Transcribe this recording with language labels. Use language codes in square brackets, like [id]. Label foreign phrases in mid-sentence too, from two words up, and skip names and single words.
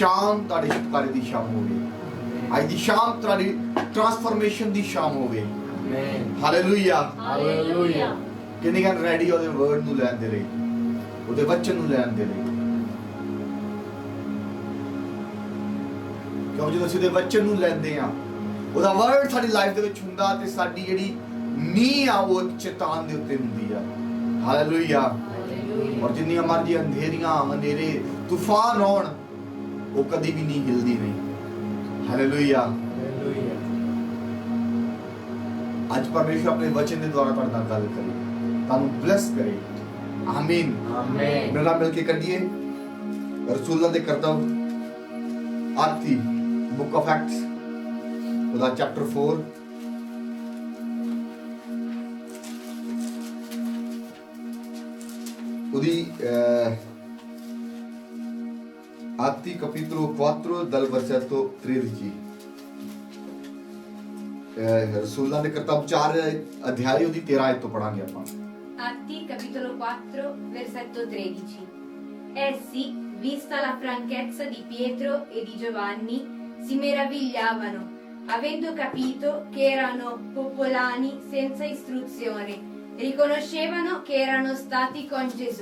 [pa] ਸ਼ਾਮ ਤੁਹਾਡੇ ਛੁਟਕਾਰੇ ਦੀ ਸ਼ਾਮ ਹੋਵੇ, ਅੱਜ ਦੀ ਸ਼ਾਮ ਤੁਹਾਡੀ ਟ੍ਰਾਂਸਫਾਰਮੇਸ਼ਨ ਦੀ ਸ਼ਾਮ ਹੋਵੇ। ਹਾਲੇਲੂਯਾ ਹਾਲੇਲੂਯਾ। ਕਿੰਨੇ ਗਨ ਰੈਡੀ ਓਦੇ ਵਰਡ ਨੂੰ ਲੈਣ ਦੇ ਲਈ, ਓਦੇ ਵਚਨ ਨੂੰ ਲੈਣ ਦੇ ਲਈ। ਕਿਉਂ ਜੋ ਅਸੀਂ ਉਹਦੇ ਵਚਨ ਨੂੰ ਲੈਂਦੇ ਆ, ਉਹਦਾ ਵਰਡ ਸਾਡੀ ਲਾਈਫ ਦੇ ਵਿੱਚ ਹੁੰਦਾ ਤੇ ਸਾਡੀ ਜਿਹੜੀ ਨੀਂਹ ਆ ਉਹ ਚੇਤਾਨ ਦੇ ਉੱਤੇ ਹੁੰਦੀ ਆ। ਹਾਲੇਲੂਇਆ। ਔਰ ਜਿੰਨੀਆਂ ਮਰਜ਼ੀ ਅੰਧੇਰੀਆਂ ਹਨੇਰੇ ਤੂਫਾਨ ਆਉਣ ਉਹ ਕਦੀ ਵੀ ਨਹੀਂ ਹਿਲਦੀ ਨਹੀਂ। ਹਾਲੇਲੂਇਆ। ਅੱਜ ਪਰਮੇਸ਼ਰ ਆਪਣੇ ਵਚਨ ਦੇ ਦੁਆਰਾ ਤੁਹਾਡੇ ਨਾਲ ਗੱਲ ਕਰੇ, ਤੁਹਾਨੂੰ ਬਲੈਸ ਕਰੇ। ਆਮੀਨ ਆਮੀਨ। ਮੇਰਾ ਮਿਲ ਕੇ ਕੱਢੀਏ ਰਸੂਲਾਂ ਦੇ ਕਰਤੱਵ ਆਤੀ बुक ऑफ एक्ट्स ਉਹਦਾ ਚੈਪਟਰ 4 ਉਹਦੀ [it] Atti capitolo 4 dal versetto 13 [pa] ਰਸੂਲਾਂ ਦੇ ਕਰਤੱਵ 4 ਅਧਿਆਇ ਉਹਦੀ 13 ਆਇਤ ਤੋਂ ਪੜਾਂਗੇ ਆਪਾਂ। [it] Atti capitolo 4 versetto 13. Essi, vista la franchezza di Pietro e di Giovanni, si meravigliavano, avendo capito che erano popolani senza istruzione, riconoscevano che erano stati con Gesù.